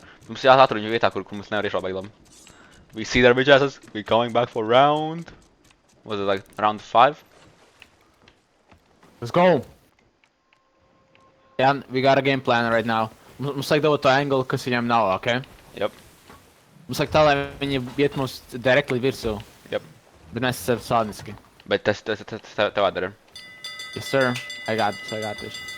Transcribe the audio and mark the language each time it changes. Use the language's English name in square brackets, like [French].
[Latvian] Mums jāatur viņu vietā, kur mums nevar iešaut baigi labi. [English] We see their bitch asses. We going back for round. Was it like round 5? Let's go! Yeah, we got a game plan right now. [Latvian] Mums vajag dabūt to angle, kas viņam nav, ok? [English] Yep. [Latvian] Mums vajag tā, lai viņi iet mums directly virsū. [English] Yep. [Latvian] Bet mēs esam sādiski. Bet tas tev jādara. [English] Yes, sir. I got this.